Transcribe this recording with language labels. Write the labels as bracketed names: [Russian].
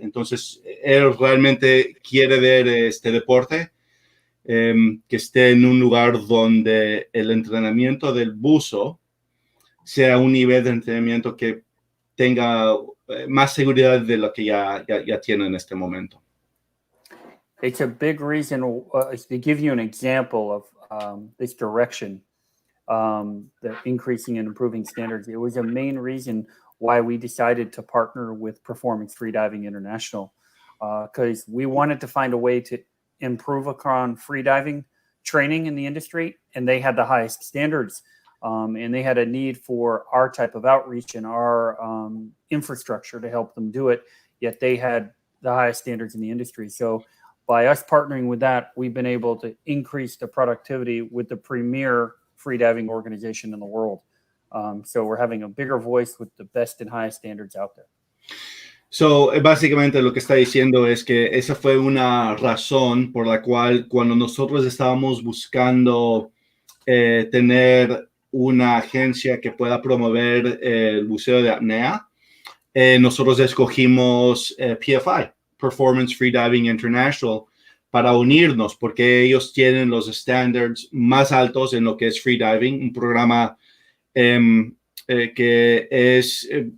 [Spanish] Entonces, él realmente quiere ver este deporte que esté en un lugar donde el entrenamiento del buzo sea un nivel de entrenamiento que tenga más seguridad de lo que ya tiene en este momento. [English] It's a big reason, to give you an example of this direction, the increasing and improving standards. It was a main reason why we decided to partner with Performance Freediving International, because we wanted to find a way to improve upon freediving training in the industry, and they had the highest standards. And they had a need for our type of outreach and our infrastructure to help them do it, yet they had the highest standards in the industry. So by us partnering with that, we've been able to increase the productivity with the premier freediving organization in the world. So we're having a bigger voice with the best and highest standards out there. [Spanish] So, básicamente lo que está diciendo es que esa fue una razón por la cual cuando nosotros estábamos buscando tener una agencia que pueda promover el buceo de apnea, nosotros escogimos PFI, Performance Freediving International, para unirnos, porque ellos tienen los standards más altos en lo que es freediving, un programa que es